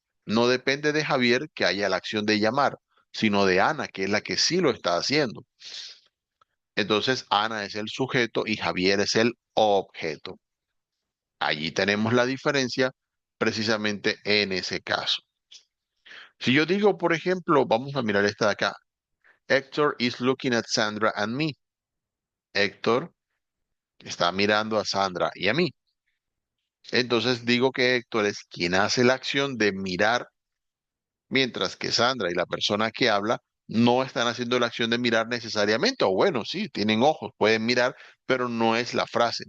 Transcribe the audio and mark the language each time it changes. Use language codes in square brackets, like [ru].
[es] No depende de Javier que haya la acción de llamar, sino de Ana, que es la que sí lo está haciendo. Entonces, Ana es el sujeto y Javier es el objeto. Allí tenemos la diferencia precisamente en ese caso. Si yo digo, por ejemplo, vamos a mirar esta de acá. [en] Héctor is looking at Sandra and me. [es] Héctor está mirando a Sandra y a mí. Entonces digo que Héctor es quien hace la acción de mirar, mientras que Sandra y la persona que habla no están haciendo la acción de mirar necesariamente. O bueno, sí, tienen ojos, pueden mirar, pero no es la frase.